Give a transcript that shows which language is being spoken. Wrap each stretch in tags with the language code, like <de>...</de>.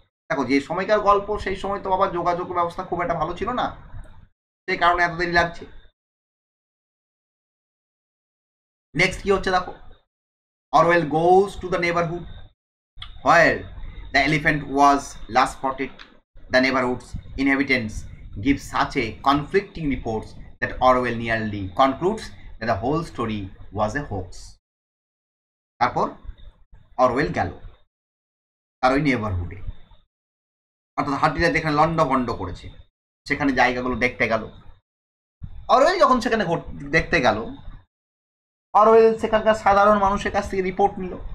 <bn>দেখো, যে সময়কার গল্প, সেই সময় তো আবার যোগাযোগ ব্যবস্থা খুব একটা ভালো ছিল না, সেই কারণে এত দেরি লাগছে।</bn> <en>next</en> <bn>কি হচ্ছে দেখো,</bn> <en>Orwell goes to the neighbourhood where the elephant was last spotted. The neighborhood's inhabitants give such a conflicting reports that Orwell nearly concludes that the whole story was a hoax.</en> <bn>তারপর Orwell গেল তার ওই নেবারহুডে, অর্থাৎ হাতিটা যেখানে লণ্ডভণ্ড করেছে সেখানে জায়গাগুলো দেখতে গেল। অরওয়েল যখন সেখানে দেখতে গেল, অরওয়েল সেখানকার সাধারণ মানুষের কাছ থেকে রিপোর্ট নিল।</bn>